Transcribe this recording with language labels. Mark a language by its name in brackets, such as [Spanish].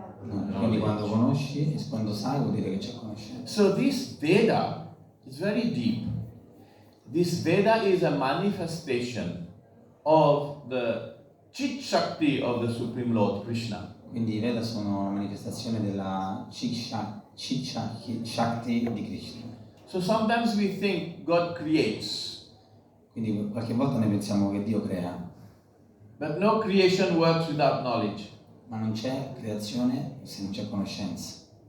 [Italian] No, quindi quando conosci e quando sai vuol dire che c'è conoscenza. [English] So this Veda is very deep. This Veda is a manifestation of the Chit Shakti of the Supreme Lord Krishna. [Italian] Quindi i Veda sono una manifestazione della Shakti di Krishna. [English] So sometimes we think God creates, [Italian] Quindi qualche volta noi pensiamo che Dio crea, [English] but no creation works without knowledge. [Italian] ma non c'è creazione se non c'è conoscenza.